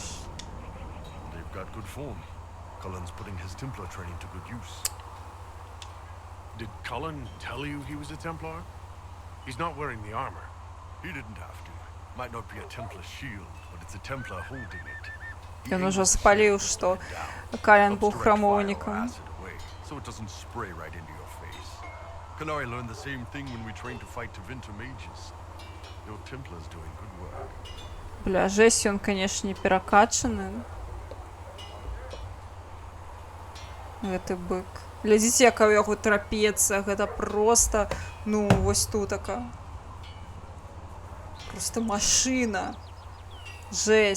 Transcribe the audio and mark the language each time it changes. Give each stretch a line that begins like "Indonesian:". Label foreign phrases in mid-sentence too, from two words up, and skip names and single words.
English: They've got good form. Cullen's putting his Templar training to good use. Did Cullen tell you he was a Templar? He's not wearing the armor. He didn't have to. Might not be a Templar shield, but it's a Templar holding it.
Belarusian: Ён ужо спаліў, што Кален быў храмоўнікам.
English: So it doesn't spray right into your face. Qunari learned the same thing when we trained to fight Tevinter mages. Your Templar's doing good work.
Belarusian: Бля, жесть, ён, канешне, перакачаны. Гэты бык. Глядзіце, якая ў яго трапецыя. Гэта проста, ну, вось тутака. Просто машына. Жесть.